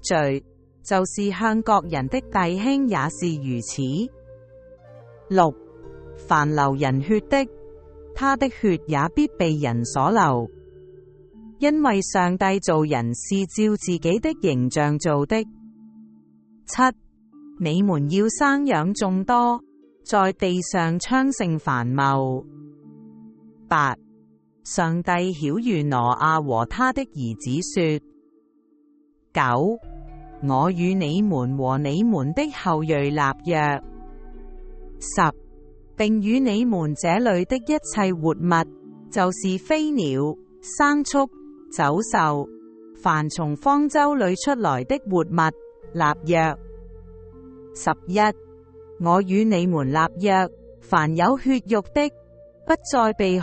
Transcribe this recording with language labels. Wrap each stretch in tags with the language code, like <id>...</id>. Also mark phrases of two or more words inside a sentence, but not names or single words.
<zh>罪，就是向各人的弟兄也是如此。6凡流人血的，他的血也必被人所流，因為上帝造人是照自己的形象造的。7你們要生養眾多，在地上昌盛繁茂。8上帝曉諭挪亞和他的兒子說 ：9我與你們和你們的後裔立約。10並與你們這裏的一切活物，就是飛鳥、牲畜、走獸，凡從方舟裏出來的活物，立約。11我與你們立約，凡有血肉的，不再被</zh>